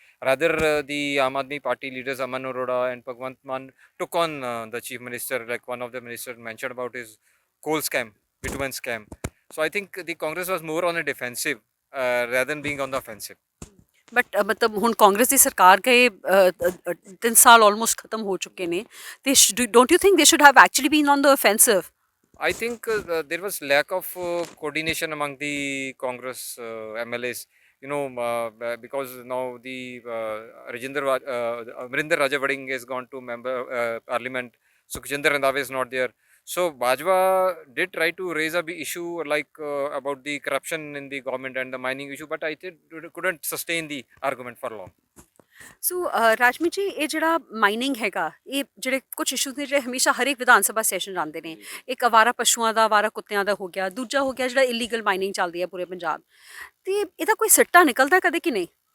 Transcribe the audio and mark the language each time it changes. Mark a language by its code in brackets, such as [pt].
[en] Rather, the Aam Aadmi Party leaders Aman Arora and Bhagwant Mann took on the chief minister. Like one of the ministers mentioned about his coal scam, bitumen scam. So I think the Congress was more on a defensive rather than being on the offensive. [pa] But ਮਤਲਬ ਹੁਣ ਕਾਂਗਰਸ ਦੀ ਸਰਕਾਰ ਗਏ 3 ਸਾਲ almost ਖਤਮ ਹੋ ਚੁੱਕੇ ਨੇ ਤੇ [en] Don't you think they should have actually been on the offensive? I think there was lack of coordination among the Congress MLAs. Because now the Amrinder Rajavading has gone to member Parliament. Sukhjinder Randhawa is not there. So Bajwa did try to raise a big issue like about the corruption in the government and the mining issue, but I think couldn't sustain the argument for long. [pa] ਸੋ ਰਾਜਮੀਤ ਜੀ ਇਹ ਜਿਹੜਾ mining ਹੈਗਾ ਇਹ ਜਿਹੜੇ ਕੁਝ issues ਨੇ ਜਿਹੜੇ ਹਮੇਸ਼ਾ ਹਰ ਇੱਕ ਵਿਧਾਨ ਸਭਾ ਸੈਸ਼ਨ ਆਉਂਦੇ ਨੇ ਇੱਕ ਅਵਾਰਾ ਪਸ਼ੂਆਂ ਦਾ ਅਵਾਰਾ ਕੁੱਤਿਆਂ ਦਾ ਹੋ ਗਿਆ ਦੂਜਾ ਹੋ ਗਿਆ ਜਿਹੜਾ ਇਲੀਗਲ ਮਾਈਨਿੰਗ ਚੱਲਦੀ ਹੈ ਪੂਰੇ ਪੰਜਾਬ ਤੇ ਇਹਦਾ ਕੋਈ ਸਿੱਟਾ ਨਿਕਲਦਾ ਕਦੇ ਕਿ ਨਹੀਂ